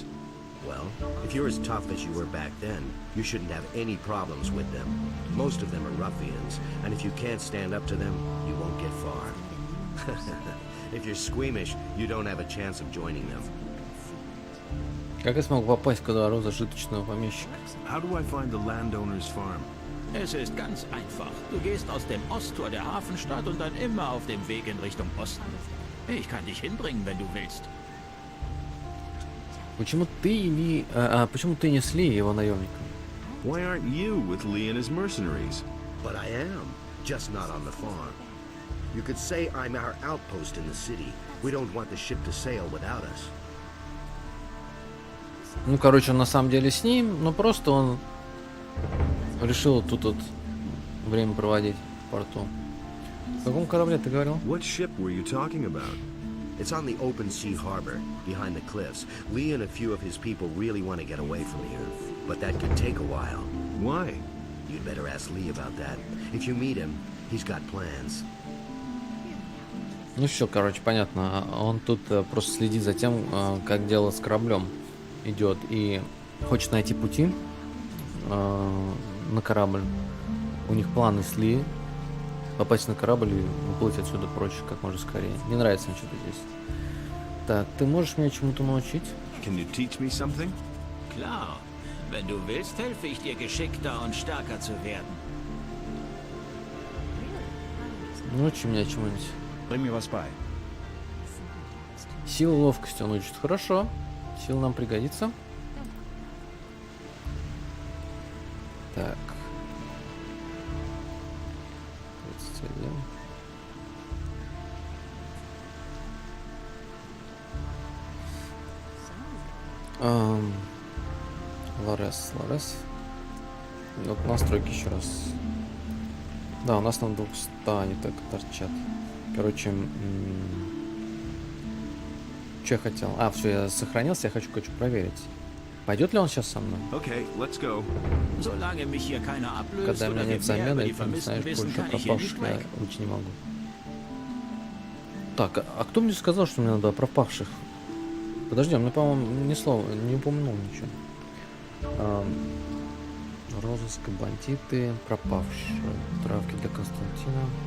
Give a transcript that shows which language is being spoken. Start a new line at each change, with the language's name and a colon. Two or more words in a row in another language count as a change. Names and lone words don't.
English: Well, if you're as tough as you were back then, you shouldn't have any problems with them. Most of them are ruffians, and if you can't stand up to them, you won't get far. If you're squeamish, you don't have a chance of joining them.
Russian: Как я смог попасть ко двору зажиточного помещика?
English: How do I find the landowner's farm?
German: Es ist ganz einfach. Du gehst aus dem Osttor der Hafenstadt und dann immer auf dem Weg in Richtung Osten. Ich kann dich hinbringen, wenn du willst.
Russian: Почему ты не с Ли и его наемником?
English: Why aren't you with Lee and his mercenaries? But I am, just not on the farm. You could say I'm our outpost in the city. We don't want the ship to sail without us.
Russian: Ну, короче, он на самом деле с ним, но просто он решил тут вот время проводить в порту. В каком корабле ты говорил?
English: What ship were you talking about? It's on the open sea harbor, behind the cliffs. Lee and a few of his people really want to get away from here, but that could take a while. Why? You'd better ask Lee about that. If you meet him, he's got plans.
Russian: Ну все, короче, понятно. Он тут просто следит за тем, как дело с кораблем идет, и хочет найти пути на корабль. У них планы с Ли попасть на корабль и уплыть отсюда прочь как можно скорее. Не нравится мне что-то здесь. Так, ты можешь меня чему-то научить?
English: Can you teach me something?
German: Klar. Wenn du willst, helfe ich dir, geschickter und stärker zu werden.
Russian: Научи меня чему-нибудь.
German: Bring mir was bei.
Russian: Сила, ловкость он учит. Хорошо. Сила нам пригодится. Так. 31. Ларес. Вот настройки еще раз. Да, у нас на 200 они так торчат. Короче, что я хотел? А, все, я сохранился, я хочу кое-что проверить. Пойдет ли он сейчас со мной?
English: Okay, let's go.
German: Solange mich hier keiner ablöst
Russian: Когда у меня
German: oder
Russian: нет
German: wir mehr
Russian: замены,
German: über
Russian: и
German: die
Russian: ты не знаешь
German: Vermissten wissen,
Russian: больше о
German: kann ich hier nicht
Russian: пропавших, я
German: weg.
Russian: лучше не могу. Так, а кто мне сказал, что мне надо о пропавших? Подожди, он мне, по-моему, ни слова не упомянул ничего. Розыск, бандиты, пропавшие. Травки для Константина.